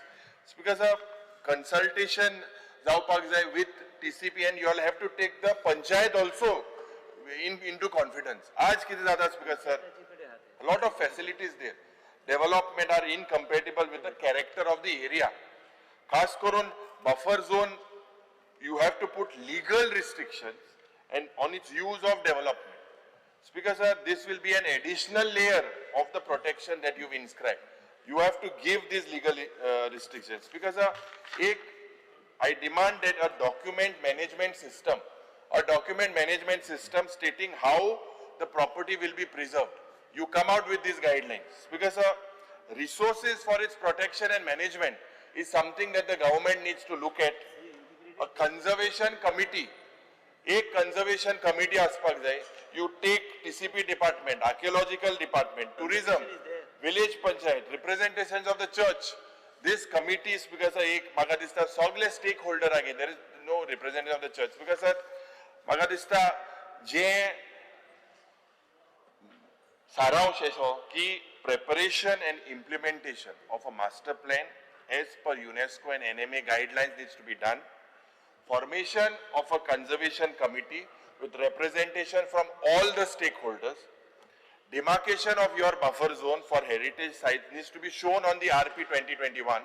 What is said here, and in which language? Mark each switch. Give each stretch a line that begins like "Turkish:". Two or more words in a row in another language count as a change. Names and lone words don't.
English: It's because of consultation with TCP, and you all have to take the panchayat also into confidence.
Hindi: आज कितने ज़्यादा
English: speaker sir, a lot of facilities there. Development are incompatible with the character of the area.
Konkani: खास करून
English: buffer zone, you have to put legal restrictions and on its use of development. Speaker sir, this will be an additional layer of the protection that you've inscribed. You have to give these legal restrictions. Speaker sir, I demand that a document management system stating how the property will be preserved. You come out with these guidelines. Because resources for its protection and management is something that the government needs to look at. A conservation committee,
Konkani: आसपाक जाय.
English: You take TCP department, archaeological department, tourism, village panchayat, representations of the church. This committee is because
Konkani: म्हाका दिसता सगळे stakeholder आगे.
English: There is no representative of the church. Because
Konkani: म्हाका दिसता जे सारांश असो की
English: preparation and implementation of a master plan as per UNESCO and NMA guidelines needs to be done. Formation of a conservation committee with representation from all the stakeholders. Demarcation of your buffer zone for heritage sites needs to be shown on the RP 2021.